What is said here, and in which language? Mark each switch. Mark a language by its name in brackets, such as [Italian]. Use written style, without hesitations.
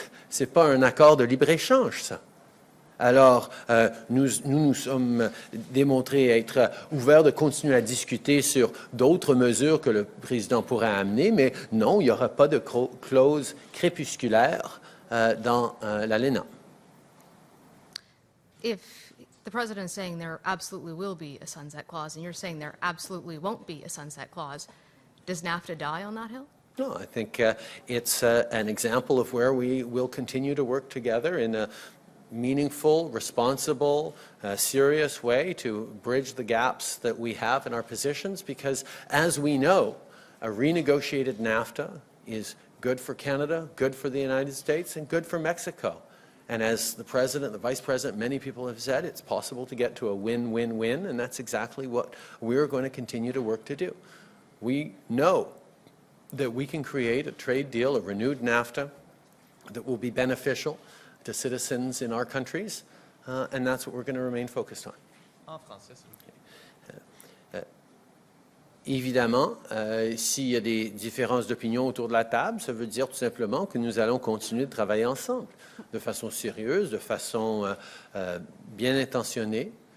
[French] C'est pas un accord de libre-échange, ça. Alors, nous sommes démontrés être ouverts de continuer à discuter sur d'autres mesures que le président pourrait amener, mais non, il n'y aura pas de clause crépusculaire dans l'ALENA. [English] If the President is saying there absolutely will be a sunset clause, and you're saying there absolutely won't be a sunset clause, does NAFTA die on that hill? No, I think it's an example of where we will continue to work together in a meaningful, responsible, serious way to bridge the gaps that we have in our positions, because as we know, a renegotiated NAFTA is good for Canada, good for the United States, and good for Mexico. And as the President, the Vice President, many people have said, it's possible to get to a win-win-win, and that's exactly what we're going to continue to work to do. We know that we can create a trade deal, a renewed NAFTA, that will be beneficial to citizens in our countries, and that's what we're going to remain focused on. [French] En français, s'il vous plaît. Évidemment, s'il y a des différences d'opinion autour de la table, ça veut dire tout simplement que nous allons continuer de travailler ensemble, de façon sérieuse, de façon bien intentionnée.